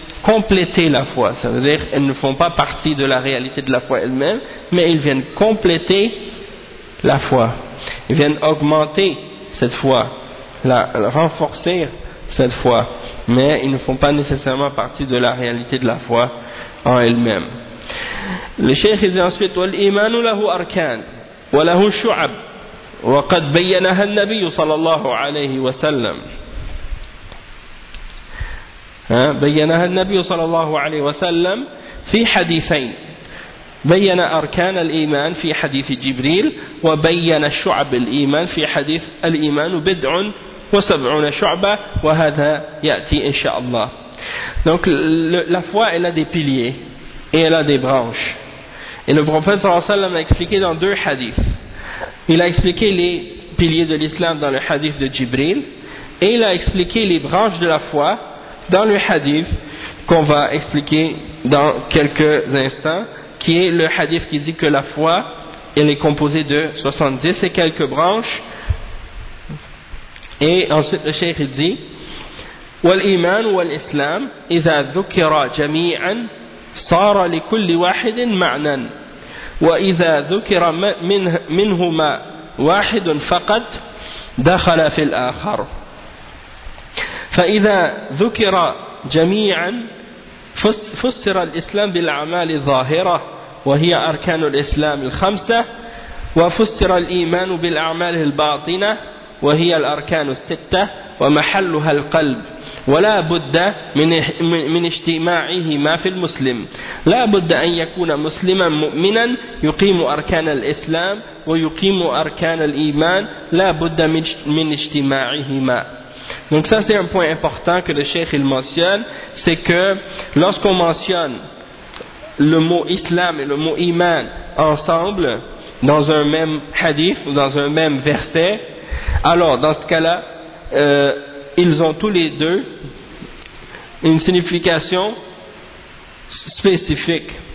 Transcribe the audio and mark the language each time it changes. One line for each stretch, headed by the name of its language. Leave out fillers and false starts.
French: compléter la foi. Ça veut dire qu'elles ne font pas partie de la réalité de la foi elle-même, mais ils viennent compléter la foi. Ils viennent augmenter cette foi, la renforcer cette foi. Mais ils ne font pas nécessairement partie de la réalité de la foi en elle-même. Le cheikh dit ensuite,
Arabic: « والإيمان له أركان وله شعب وقد بينها النبي صلى الله عليه وسلم. » بينها النبي صلى الله عليه وسلم في حديثين. بين أركان الإيمان في حديث جبريل وبين شعب الإيمان في حديث الإيمان بدع وسبعون شعبة وهذا يأتي إن شاء الله.
French: Donc la foi elle a des piliers et elle a des branches. Et le prophète
Arabic: صلى الله عليه وسلم
French: a expliqué dans deux hadiths. Il a expliqué les piliers de l'islam dans le hadith de Jibril et il a expliqué les branches de la foi dans le hadith qu'on va expliquer dans quelques instants, qui est le hadith qui dit que la foi, elle est composée de 70 et quelques branches. Et ensuite le cheikh dit,
Arabic: والإيمان والإسلام إذا ذكر جميعا صار لكل واحد معنى وإذا ذكر منهما واحد فقط دخل في الآخر. فإذا ذكر جميعا فسر الإسلام بالأعمال الظاهرة وهي أركان الإسلام الخمسة وفسر الإيمان بالأعمال الباطنة وهي الأركان الستة ومحلها القلب ولا بد من اجتماعهما في المسلم لا بد أن يكون مسلما مؤمنا يقيم أركان الإسلام ويقيم أركان الإيمان لا بد من اجتماعهما.
French: Donc ça c'est un point important que le cheikh il mentionne, c'est que lorsqu'on mentionne le mot islam et le mot iman ensemble dans un même hadith ou dans un même verset, alors dans ce cas-là, ils ont tous les deux une signification spécifique.